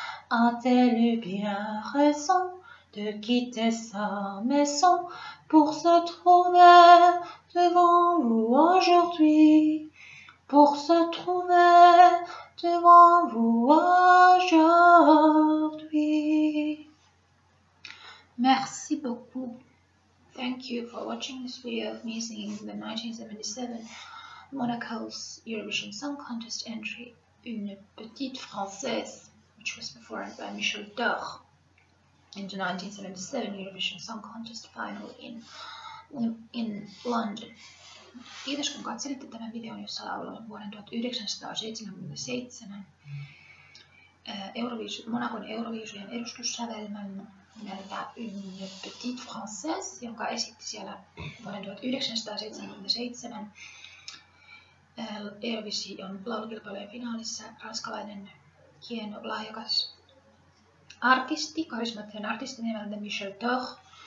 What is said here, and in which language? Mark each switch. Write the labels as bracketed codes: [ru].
[fr] A-t-elle eu bien raison de quitter sa maison pour se trouver devant vous aujourd'hui? Pour se trouver devant vous aujourd'hui. Merci beaucoup. [en] Thank you for watching this video of me singing the 1977 Monaco's Eurovision Song Contest entry, Une Petite Française, which was performed by Michel Dore in the 1977 Eurovision Song Contest final in London. [fi] Kiitos kun katselitte tämän videon, jossa lauloin vuoden 1977 Monacon Euroviisujen edustussävelmän nimeltä Une Petite Française, jonka esitti siellä vuoden 1977 Eurovision laulukilpailujen finaalissa ranskalainen hieno lahjakas artisti, karismaattinen artisti nimeltä Michel Dore.